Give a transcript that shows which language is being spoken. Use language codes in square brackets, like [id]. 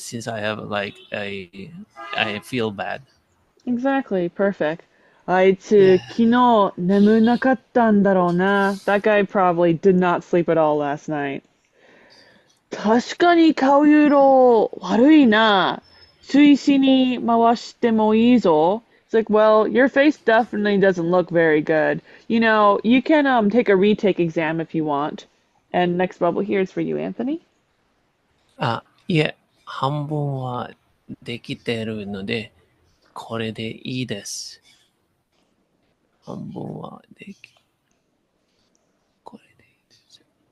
[en] Since I have like I feel bad. Exactly. Perfect. [ja] あいつ、 [en] Yeah. [ja] 昨日眠なかったんだろうな. [en] That guy probably did not sleep at all last night. [ja] 確かに顔色悪いな。追試に回してもいいぞ. [en] It's like, well, your face definitely doesn't look very good. You know, you can take a retake exam if you want. And next bubble here is for you, Anthony. [ja] いえ、半分はできてるので、これでいいです。半分はでき、これでいいです。